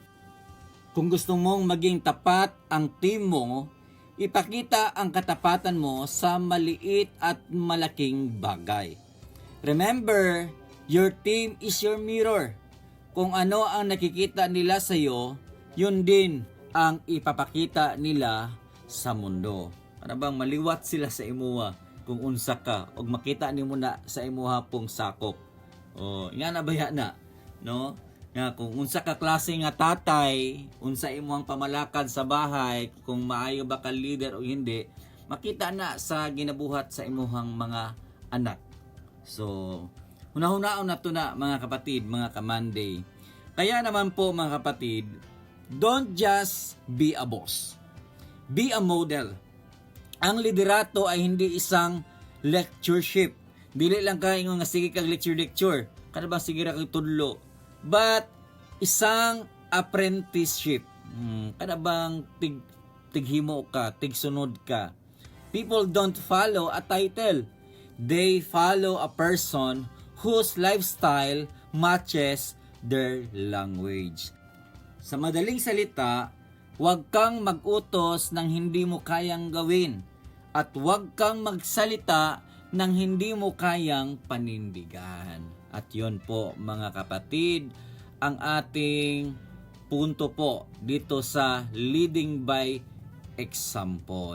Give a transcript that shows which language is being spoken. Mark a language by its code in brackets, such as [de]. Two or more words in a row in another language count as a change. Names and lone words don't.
[tl] Kung gusto mong maging tapat ang team mo, ipakita ang katapatan mo sa maliit at malaking bagay. [en] Remember, your team is your mirror. [tl] Kung ano ang nakikita nila sa iyo, yun din ang ipapakita nila sa mundo. [ceb] Para bang maliwat sila sa imuha kung unsa ka o makita nimo na sa imuha pong sakop. O, nga na baya na, no? Nga kung unsa ka klase nga tatay, unsa imuhang pamalakad sa bahay, kung maayo ba ka leader o hindi, makita na sa ginabuhat sa imuhang mga anak. So, hunahunahon na to na mga kapatid, mga kamanday. [tl] Kaya naman po mga kapatid, [en] don't just be a boss. Be a model. [tl] Ang liderato ay hindi isang lectureship. [ceb] Dili lang ka ingon nga sige kag lecture, kada bang sige ra kag tudlo, but [tl] isang apprenticeship. [ceb] Kada bang tighimo ka, tigsunod ka. [en] People don't follow a title, they follow a person whose lifestyle matches their language. [tl] Sa madaling salita, huwag kang mag-utos ng hindi mo kayang gawin at huwag kang magsalita ng hindi mo kayang panindigan. At yun po mga kapatid, ang ating punto po dito sa [en] leading by example.